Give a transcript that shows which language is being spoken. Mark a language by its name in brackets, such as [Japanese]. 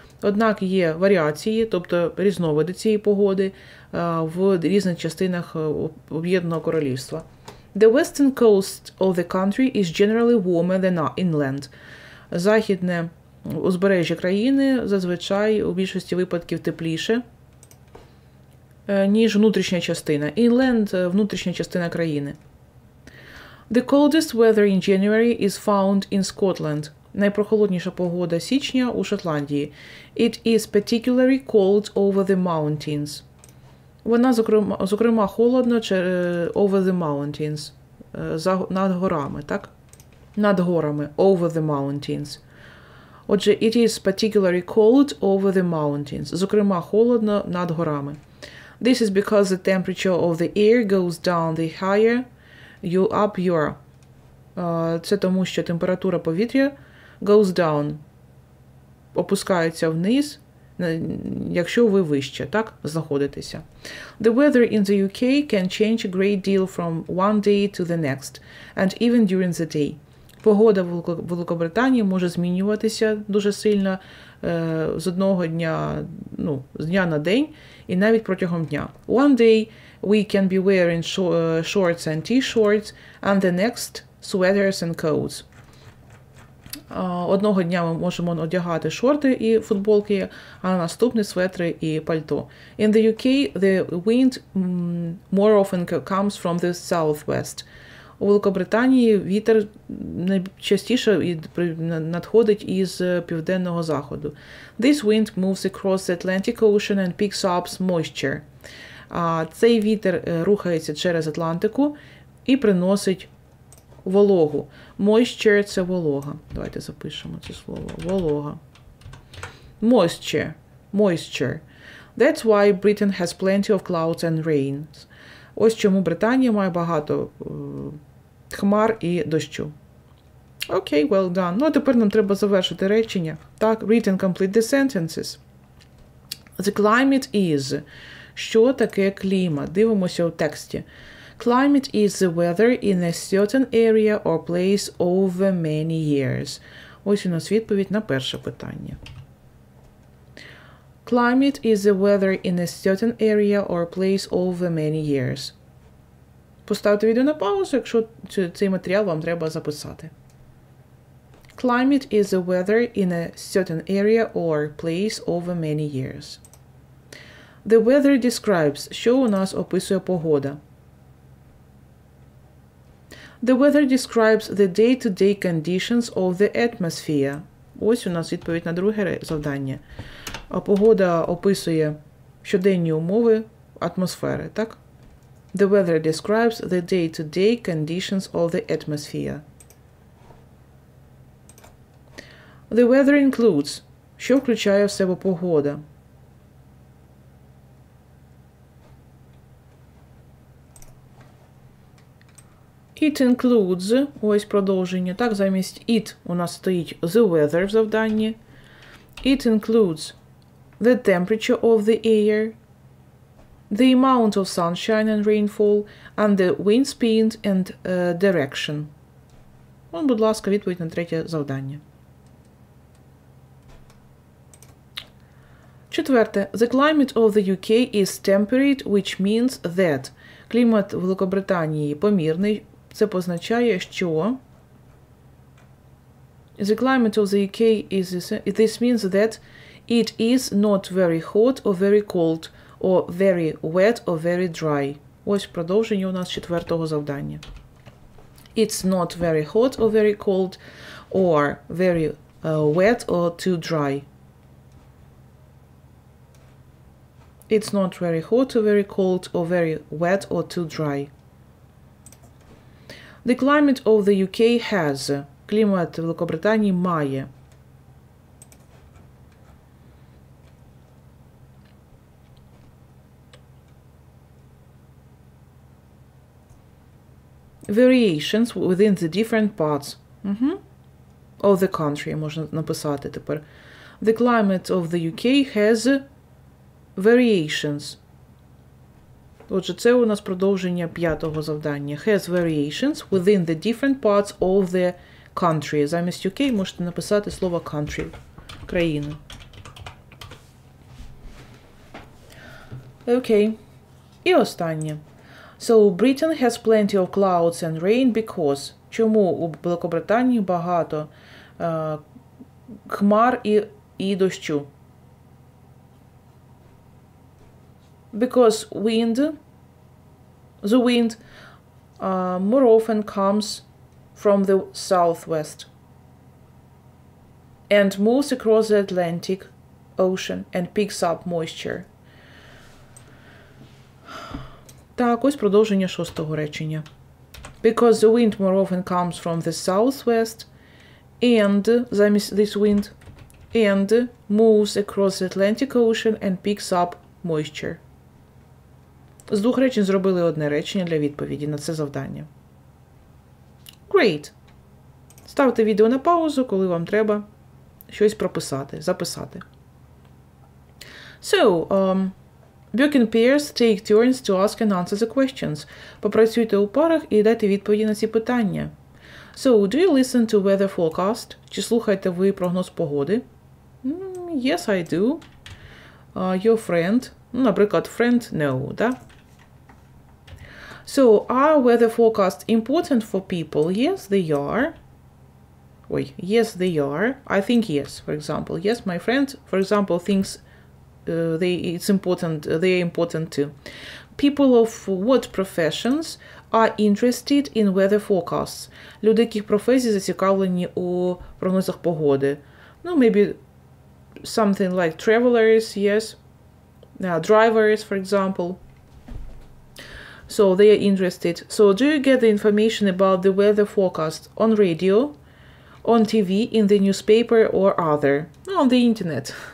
[Ukrainian] Однак є варіації, тобто різновиди цієї погоди в різних частинах Об'єднаного Королівства. [English] The western coast of the country is generally warmer than inland. [Ukrainian] Західне узбережжя країни зазвичай у більшості випадків тепліше, ніж внутрішня частина. Inland – внутрішня частина країни. [English] The coldest weather in January is found in Scotland. [Ukrainian] Найпрохолодніша погода січня у Шотландії. [English] It is particularly cold over the mountains. [Ukrainian] Вона, зокрема, холодно [English] over the mountains. [Ukrainian] Над горами, так? Над горами. [English] Over the mountains. Отже, it is particularly cold over the mountains. [Ukrainian] Зокрема, холодно над горами. [English] This is because the temperature of the air goes down the higher you up you are. [Ukrainian] Це тому, що температура повітря [English] goes down, [Ukrainian] опускається вниз, якщо ви вище, так, знаходитеся. [English] The weather in the UK can change a great deal from one day to the next, and even during the day. [Ukrainian] Погода в Великобританії може змінюватися дуже сильно з одного дня, з дня на день, і навіть протягом дня. [English] One day we can be wearing shorts and t-shirts, and the next sweaters and coats. [Ukrainian] Одного дня ми можемо одягати шорти і футболки, а на наступний светри і пальто. [English] In the UK, the wind more often comes from the southwest. [Ukrainian] У Великобританії вітер найчастіше надходить із південного заходу. [English] This wind moves across the Atlantic Ocean and picks up moisture. [Ukrainian] Цей вітер рухається через Атлантику і приносить вологу. Moisture – це волога. Давайте запишемо це слово. [English] Волога. Moisture. Moisture. That's why Britain has plenty of clouds and rains. [Ukrainian] Ось чому Британія має багато хмар і дощу. [English] Окей, well done. [Ukrainian] Ну, а тепер нам треба завершити речення. [English] Так, read and complete the sentences. The climate is. [Ukrainian] Що таке клімат? Дивимося у тексті. [English] Climate is the weather in a certain area or place over many years. [Ukrainian] Ось у нас відповідь на перше питання. [English] Climate is the weather in a certain area or place over many years. [Ukrainian] Поставте відео на паузу, якщо цей матеріал вам треба записати. [English] Climate is the weather in a certain area or place over many years. The weather describes. [Ukrainian] Що у нас описує погода? [English] The weather describes the day-to-day conditions of the atmosphere. [Ukrainian] Ось у нас відповідь на друге завдання. Погода описує щоденні умови атмосфери, так? [English] The weather describes the day-to-day conditions of the atmosphere. The weather includes. [Ukrainian] Що включає в себе погода? [English] It includes, [Ukrainian] ось продовження, так, замість it у нас стоїть the weather в завданні. [English] It includes the temperature of the air, the amount of sunshine and rainfall, and the wind speed and direction. [Ukrainian] От, будь ласка, відповідь на третє завдання. Четверте. [English] The climate of the UK is temperate, which means that. [Ukrainian] Клімат Великобританії помірний. Це позначає, що [English] the climate of the UK is, this means that it is not very hot or very cold, or very wet or very dry. [Ukrainian] Ось продовження у нас четвертого завдання. [English] It's not very hot or very cold, or very wet or too dry. It's not very hot or very cold, or very wet or too dry. The climate of the UK has. [Ukrainian] Клімат Великобританії має. [English] Variations within the different parts of the country. [Ukrainian] Можна написати тепер. [English] The climate of the UK has variations. [Ukrainian] Отже, це у нас продовження п'ятого завдання. [English] Has variations within the different parts of the country. [Ukrainian] Замість UK можете написати слово country. Країна. Окей. І останнє. [English] So, Britain has plenty of clouds and rain because. [Ukrainian] Чому у Великобританії багато хмар і дощу? [English] Because the wind more often comes from the southwest and moves across the Atlantic Ocean and picks up moisture. [Ukrainian] Так, ось продовження шостого речення. [English] Because the wind more often comes from the southwest and, [Ukrainian] замість [English] this wind, and moves across the Atlantic Ocean and picks up moisture. [Ukrainian] З двох речень зробили одне речення для відповіді на це завдання. [English] Great! [Ukrainian] Ставте відео на паузу, коли вам треба щось прописати, записати. [English] So, work in pairs, take turns to ask and answer the questions. [Ukrainian] Попрацюйте у парах і дайте відповіді на ці питання. [English] So, do you listen to weather forecast? [Ukrainian] Чи слухаєте ви прогноз погоди? [English] Yes, I do. Your friend? [Ukrainian] Наприклад, [English] friend, no, да? So, are weather forecasts important for people? Yes, they are. Yes, they are. I think yes, for example. Yes, my friend, for example, thinks they are important too. People of what professions are interested in weather forecasts? [Ukrainian] Люди, яких професій зацікавлені у прогнозах погоди. [English] Maybe something like travelers, yes. Drivers, for example. So they are interested. So do you get the information about the weather forecast on radio, on TV, in the newspaper, or other? On the internet.